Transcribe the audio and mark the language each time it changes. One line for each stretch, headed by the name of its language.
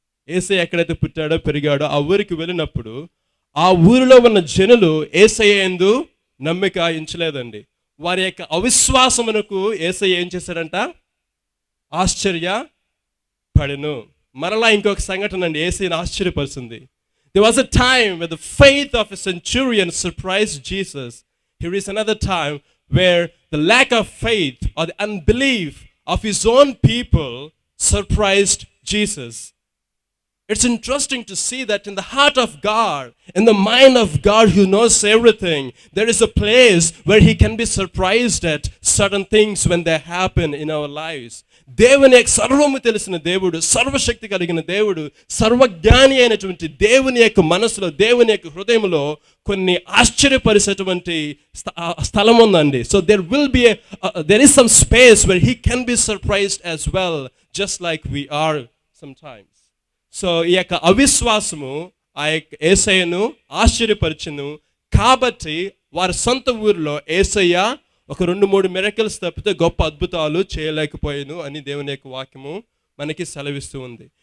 Telugu: యేసయ్య ఎక్కడైతే పుట్టాడో పెరిగాడో ఆ ఊరికి వెళ్ళినప్పుడు ఆ ఊరిలో ఉన్న జనులు యేసయ్య యందు నమ్మిక ఉంచలేదండి. వారి యొక్క అవిశ్వాసమునకు యేసయ్య ఏం చేశాడంట? ఆశ్చర్యపడెను. మరలా ఇంకొక సంఘటన అండి యేసయ్యను ఆశ్చర్యపరుస్తుంది.
English: There was a time where the faith of a centurion surprised Jesus. Here is another time where the lack of faith or the unbelief of his own people surprised Jesus. It's interesting to see that in the heart of God, in the mind of God who knows everything, there is a place where he can be surprised at certain things when they happen in our lives.
Telugu: దేవుని యొక్క సర్వము తెలిసిన దేవుడు, సర్వశక్తి కలిగిన దేవుడు, సర్వజ్ఞాని అయినటువంటి దేవుని యొక్క మనసులో, దేవుని యొక్క హృదయంలో కొన్ని ఆశ్చర్యపరిచేటువంటి స్థలం ఉందండి.
English: So there is some space where he can be surprised as well, just like we are sometimes.
Telugu: So ఈ యొక్క అవిశ్వాసము ఆ యొక్క యేసయ్యను ఆశ్చర్యపరిచెను. కాబట్టి వారి సొంత ఊరిలో యేసయ్య ఒక 2-3 మిరకిల్స్ తప్పితే గొప్ప అద్భుతాలు చేయలేకపోయాను అని దేవుని యొక్క వాక్యము మనకి సెలవిస్తూ ఉంది.